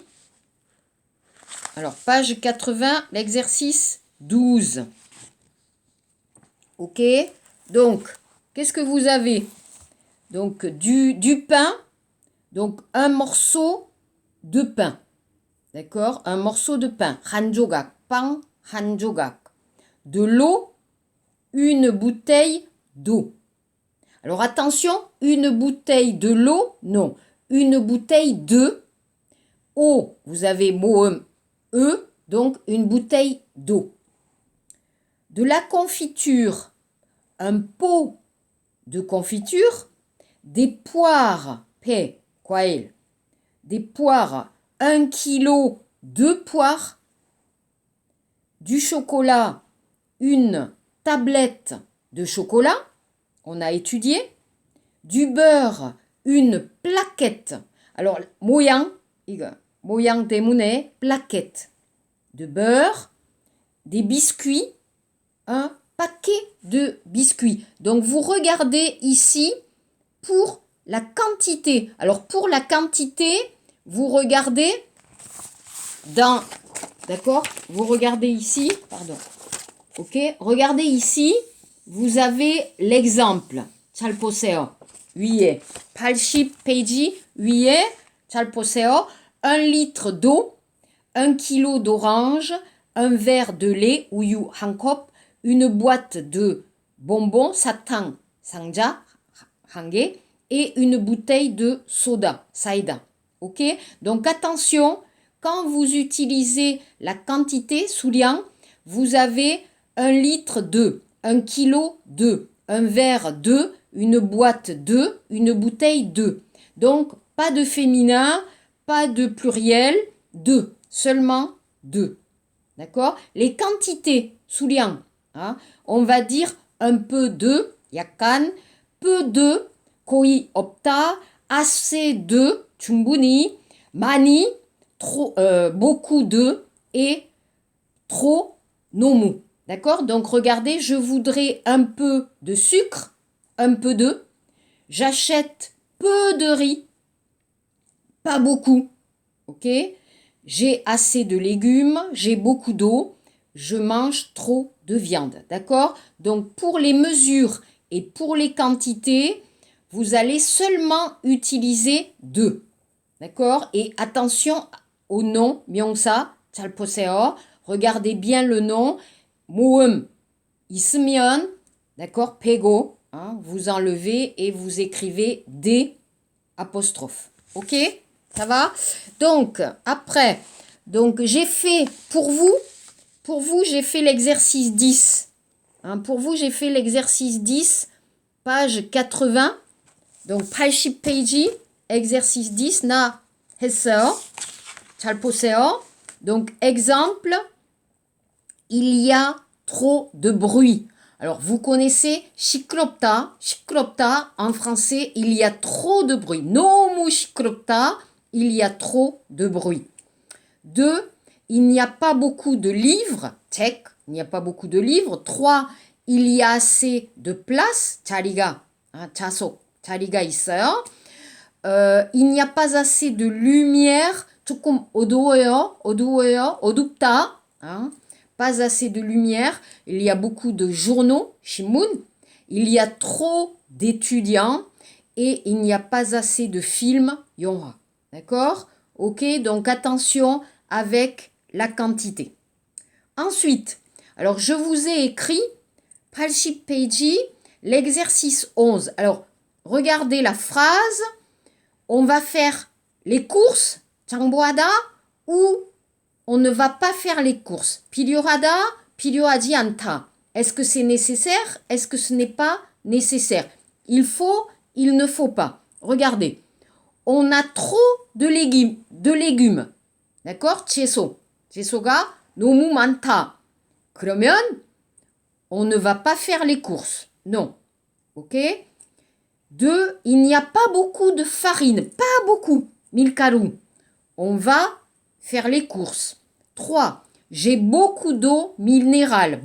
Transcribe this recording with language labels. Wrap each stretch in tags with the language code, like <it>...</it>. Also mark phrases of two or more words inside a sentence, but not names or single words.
<fr>Alors, page 80, l'exercice 12. Ok? Donc, qu'est-ce que vous avez? Donc, du pain. Donc, un morceau de pain. D'accord? Un morceau de pain.</fr> <ko>한 조각. 빵, 한 조각.</ko> <fr>De l'eau. Une bouteille d'eau. Alors, attention, une bouteille de l'eau, non. Une bouteille de eau. Vous avez mot E, donc une bouteille d'eau. De la confiture, un pot de confiture, des poires,</fr> <ko>배, 과일,</ko> <fr>des poires, 1 kilo de poires, du chocolat, une tablette de chocolat, on a étudié, du beurre, une plaquette. Alors,</fr> <ko>모양, 이거, 모양 때문에</ko> <fr>plaquette de beurre, des biscuits, un paquet de biscuits. Donc, vous regardez ici pour la quantité. Alors, pour la quantité, vous regardez dans... D'accord? Vous regardez ici. Pardon. Ok? Regardez ici. Vous avez l'exemple.</fr> <ko>잘 보세요. 위에 80페이지 위에 잘 보세요.</ko> <fr>1 litre d'eau, 1 kilo d'orange, un verre de lait,</fr> <ko>우유 한 컵,</ko> <fr>une boîte de bonbons,</fr> <ko>사탕, 상자, 한 개,</ko> <fr>et une bouteille de soda, 사이다. Ok? Donc attention, quand vous utilisez la quantité, 수량, vous avez 1 litre de, 1 kilo de, un verre de, une boîte de, une bouteille de. Donc, pas de féminin, pas de pluriel, de, seulement de. D'accord? Les quantités, 수량, hein, on va dire un peu de, 약간, peu de,</fr> <ko>거의 없다,</ko> <fr>assez de,</fr> <ko>충분히, 많이,</ko> <fr>trop, beaucoup de, et trop, 너무. D'accord? Donc, regardez, je voudrais un peu de sucre, un peu de. J'achète peu de riz, pas beaucoup. Ok? J'ai assez de légumes, j'ai beaucoup d'eau, je mange trop de viande. D'accord? Donc, pour les mesures et pour les quantités, vous allez seulement utiliser de. D'accord? Et attention au nom,</fr> <ko>명사, 잘 보세요.</ko> <fr>Regardez bien le nom.</fr> <ko>모음 있으면,</ko> <fr>d'accord, pégo, hein, vous enlevez et vous écrivez des apostrophes. Ok? Ça va? Donc, après, donc j'ai fait pour vous, j'ai fait l'exercice 10. Hein, pour vous, j'ai fait l'exercice 10, page 80.</fr> <ko>Donc, 80 페이지, exercice 10, 나 했어요. 잘 보세요.</ko> <fr>Donc, exemple, il y a trop de bruit. Alors, vous connaissez</fr> <ko>시끄럽다. 시끄럽다,</ko> <fr>en français, il y a trop de bruit.</fr> <ko>너무 시끄럽다,</ko> <fr>il y a trop de bruit. 2, il n'y a pas beaucoup de livres. 책, il n'y a pas beaucoup de livres. 3, il y a assez de place.</fr> <ko>자리가, 좌석, 자리가 있어요.</ko> <fr>Il n'y a pas assez de lumière.</fr> <ko>조금 어두워요. 어둡다.</ko> <fr>Hein? Pas assez de lumière. Il y a beaucoup de journaux, 신문. Il y a trop d'étudiants et il n'y a pas assez de films, 영화. D'accord? Ok, donc attention avec la quantité. Ensuite, alors je vous ai écrit 80 페이지, l'exercice 11. Alors, regardez la phrase. On va faire les courses, 장보하다, ou on ne va pas faire les courses.</fr> <ko>필요하다, 필요하지 않다.</ko> <fr>Est-ce que c'est nécessaire? Est-ce que ce n'est pas nécessaire? Il faut, il ne faut pas. Regardez. On a trop de légumes. d'accord?</fr> <ko>채소. 채소가 너무 많다. 그러면</ko> <fr>on ne va pas faire les courses. Non. Ok? 2. Il n'y a pas beaucoup de farine. Pas beaucoup. 밀가루. On va faire les courses. 3. J'ai beaucoup d'eau minérale.</fr>